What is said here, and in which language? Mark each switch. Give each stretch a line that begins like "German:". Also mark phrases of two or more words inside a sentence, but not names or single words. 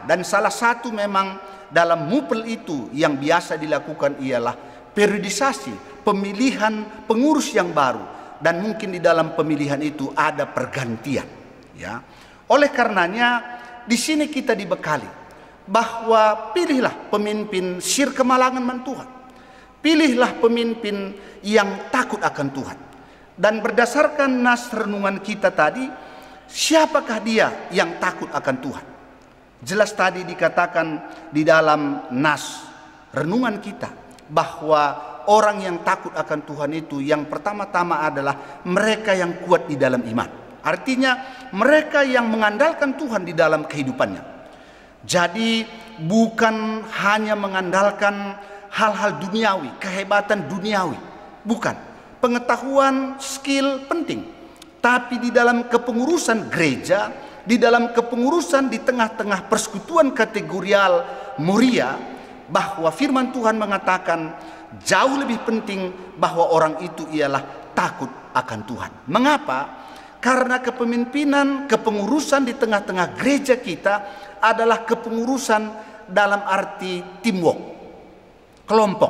Indonesian: Dan salah satu memang dalam Mupel itu yang biasa dilakukan ialah periodisasi pemilihan pengurus yang baru, dan mungkin di dalam pemilihan itu ada pergantian. Ya, oleh karenanya di sini kita dibekali bahwa pilihlah pemimpin
Batak Karo: sir kemalangan man Tuhan,
Indonesian: pilihlah pemimpin yang takut akan Tuhan. Dan berdasarkan nas renungan kita tadi, siapakah dia yang takut akan Tuhan? Jelas tadi dikatakan di dalam nas renungan kita bahwa orang yang takut akan Tuhan itu yang pertama-tama adalah mereka yang kuat di dalam iman. Artinya mereka yang mengandalkan Tuhan di dalam kehidupannya. Jadi bukan hanya mengandalkan hal-hal duniawi, kehebatan duniawi. Bukan. Pengetahuan, skill penting. Tapi di dalam kepengurusan gereja, di dalam kepengurusan di tengah-tengah persekutuan kategorial Moria, bahwa firman Tuhan mengatakan jauh lebih penting bahwa orang itu ialah takut akan Tuhan. Mengapa? Karena kepemimpinan, kepengurusan di tengah-tengah gereja kita adalah kepengurusan dalam arti teamwork, kelompok.